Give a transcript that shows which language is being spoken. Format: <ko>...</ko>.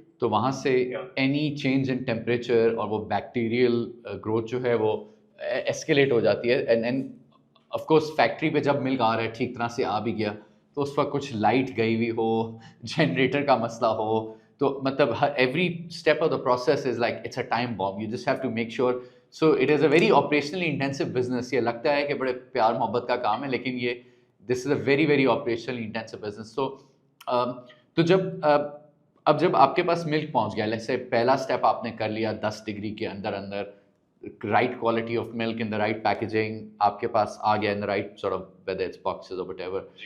<ur>تو وہاں سے</ur> <en>any change in temperature</en> <ur>اور وہ بیکٹیریل گروتھ جو ہے وہ ایسکیلیٹ ہو جاتی ہے. اینڈ آف کورس فیکٹری پہ جب ملک آ رہا ہے ٹھیک طرح سے آ بھی گیا تو اس وقت کچھ لائٹ گئی ہوئی ہو، جنریٹر کا مسئلہ ہو، تو مطلب</ur> <en>Every step of the process is like it's a time bomb. You just have to make sure. So it is a very operationally intensive business.</en> <ur>یہ لگتا ہے کہ بڑے پیار محبت کا کام ہے، لیکن یہ</ur> <en>This is a very very operationally intensive business.</en> <ur>تو جب آپ کے پاس ملک پہنچ گیا، جیسے پہلا اسٹیپ آپ نے کر لیا 10 ڈگری کے اندر</ur> <en>right quality of milk in the right packaging</en> <ur>آپ کے پاس آ گیا،</ur> <en>In the right sort of whether it's boxes اور whatever.</en>